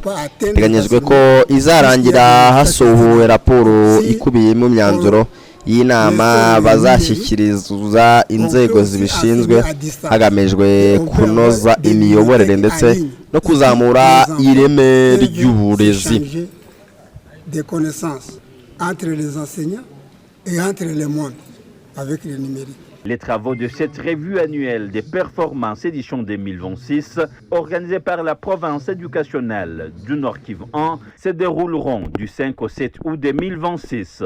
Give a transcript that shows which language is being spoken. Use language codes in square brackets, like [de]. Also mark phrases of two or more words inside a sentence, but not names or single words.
[rw] Teganyijwe ko izarangira hasohowe raporo ikubiyemo imyanzuro y'inama bazashyikiriza inzego zibishinzwe hagamijwe kunoza imiyoborere ndetse no kuzamura ireme ry'uburezi. [fr] Des connaissances entre les enseignants et entre le monde avec le numérique. Les travaux de cette revue annuelle des performances édition 2026, organisée par la province éducationnelle du Nord Kivu 1, se dérouleront du 5 au 7 août 2026.